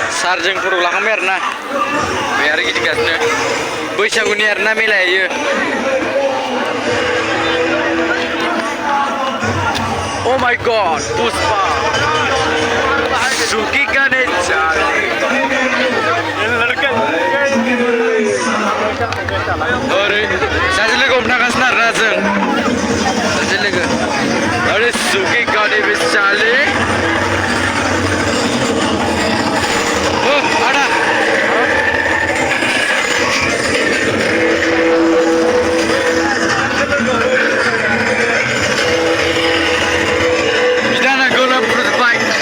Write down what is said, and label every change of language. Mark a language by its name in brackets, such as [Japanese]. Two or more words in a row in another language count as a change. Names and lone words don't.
[Bodo] सारजों फट' लाखांबाय आरोना बे आरो गिदिंगासिनो बैसागुनि आरोना मेलायो [English] Oh my god [Bodo] Puspa Suki Ganesha ओरै सासे लोगो हमथागासिनो आरोना जों सासे लोगो ओरै सुखि गावनि बिसालि आदा बिदाना गोलोम फोजोबबाय